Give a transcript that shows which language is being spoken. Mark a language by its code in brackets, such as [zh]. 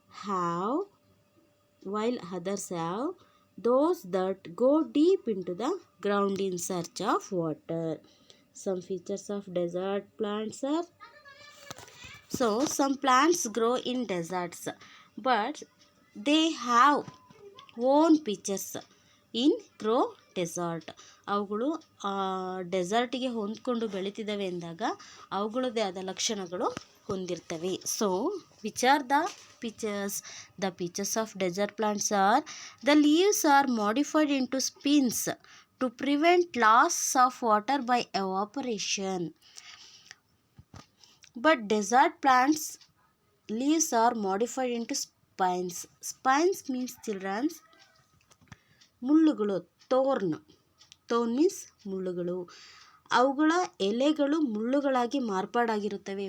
[en] have, while others have those that go deep into the ground in search of water. Some features of desert plants are, so some plants grow in deserts, but they have own pitches in grow desert. [kn] ಅವುಗಳು ಡೆಸರ್ಟಿಗೆ ಹೊಂದ್ಕೊಂಡು ಬೆಳೀತಿದ್ದಾವೆ ಎಂದಾಗ ಅವುಗಳದ್ದೇ ಆದ ಲಕ್ಷಣಗಳು ಹೊಂದಿರ್ತವೆ. [en] So which are the pitches? The pitches of desert plants are: the leaves are modified into spines to prevent loss of water by evaporation. But desert plants leaves are modified into spines. Spines means children's ಮುಳ್ಳುಗಳು. Thorn means ಮುಳ್ಳುಗಳು. [kn] ಅವುಗಳ ಎಲೆಗಳು ಮುಳ್ಳುಗಳಾಗಿ ಮಾರ್ಪಾಡಾಗಿರುತ್ತವೆ.